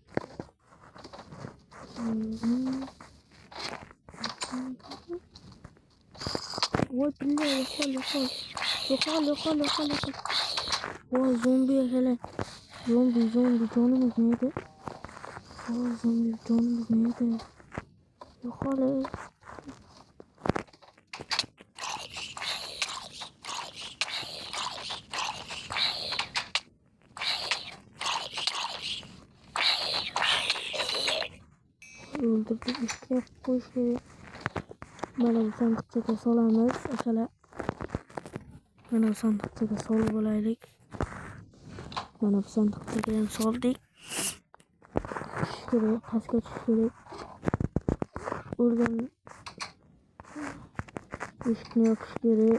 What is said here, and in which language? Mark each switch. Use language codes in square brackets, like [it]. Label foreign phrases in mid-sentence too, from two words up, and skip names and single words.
[uz] Voy pilla, yo'qol. Voy zombi akalar. Zombi jonimiz neydi? Voy zombi jonimiz neydi? Yo'qol. [tr] Öldürdük, işte bu işleri. [uz] Mana bu sandıkçaga solamiz akalar. Mana bu sandıkçaga solib olaylik. Mana bu sandıkçaga ham soldik. Tushish kerak, pastga tushish kerak. O'rgan eshikni yopish kerak.